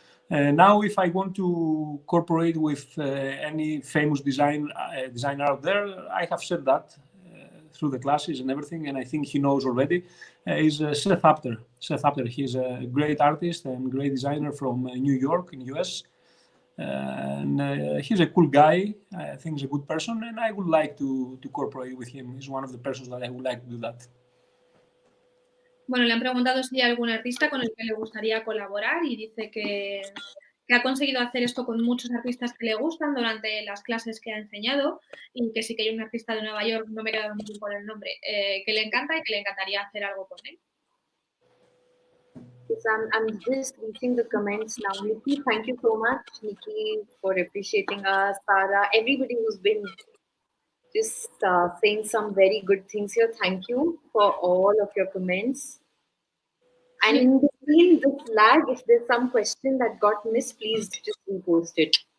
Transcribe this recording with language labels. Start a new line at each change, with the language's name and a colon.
English: Now, if I want to cooperate with any famous designer out there, I have said that through the classes and everything, and I think he knows already, is Seth Apter. Seth Apter, he's a great artist and great designer from New York in US. And he's a cool guy. I think he's a good person, and I would like to cooperate with him. He's one of the persons that I would like to do that.
Spanish: Bueno, le han preguntado si hay algún artista con el que le gustaría colaborar y dice que ha conseguido hacer esto con muchos artistas que le gustan durante las clases que ha enseñado, y que sí que hay un artista de Nueva York, no me he quedado muy bien con el nombre, que le encanta y que le encantaría hacer algo con él.
English: Yes, I'm just reading the comments now. Nikki, thank you so much, Nikki, for appreciating us. Sarah, everybody who's been just saying some very good things here. Thank you for all of your comments. And in between this lag, if there's some question that got missed, please just repost it.